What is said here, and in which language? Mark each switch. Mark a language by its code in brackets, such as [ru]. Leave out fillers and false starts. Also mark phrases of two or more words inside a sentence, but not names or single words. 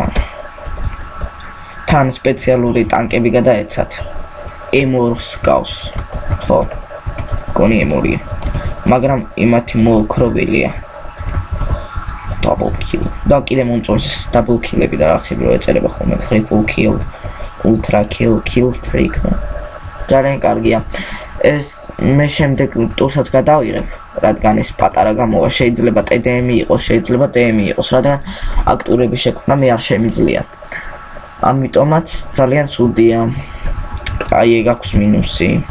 [ka] თან სპეციალური ტანკები გადაეცათ. M2-ს გავს. ხო. გონი M2-ია. მაგრამ იმათი მოოქროვილია. [en] Double kill. [ka] და კიდე მომწონს [en] double kill-ები [ka] და რაღაცები რო ეწერება ხოლმე [en] triple kill, ultra kill, kill streak. [ka] ძალიან კარგია. ეს მე შემდეგ ტურსაც გადავიღებ, რადგან ეს პატარა გამოვა, შეიძლება TDM იყოს, შეიძლება DM იყოს, რადგან აქტურების შექმნა მე არ შემიძლია. ამიტომაც ძალიან ცუდია. აი ეგ აქვს მინუსი.